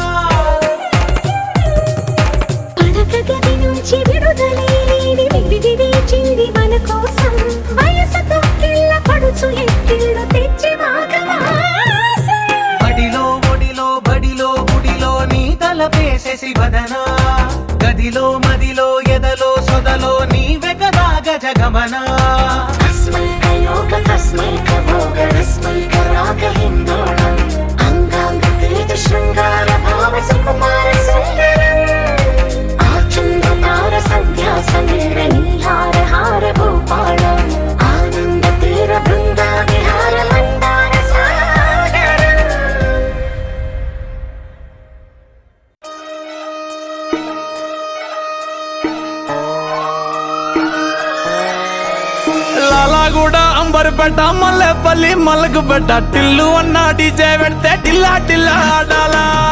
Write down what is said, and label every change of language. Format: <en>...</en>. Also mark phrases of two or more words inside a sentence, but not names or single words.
<te>పడక గది నుంచి విడుదలేని విడిది వేచింది మన కోసం వయసుతో కిళ్ళ పడుచు ఎక్కిళ్ళు తెచ్చి మాఘమాసం బడిలో ఒడిలో బడిలో గుడిలో నీ తలపేసేసి వదనా గదిలో మదిలో ఎదలో సొదలో నీవే కదా గజగమనా</te> <sa>अस्मैकयोग तस्मैक भोग रस्मैक राग हिन्दोळम् अंगांग तेज शृंगार भाव सुकुमार सुंदरम् आचंद्र तार संध्या समीर निहार हार भूपालम् आनंद तीर बृंदा विहार मंदार सागर</sa> <te>లాలాగూడ అంబర్పేట మల్లెపల్లి మల్లకుపేట టిల్లు అన్న డీజే పెడితే టిల్లా టిల్లా ఆడాలా</te>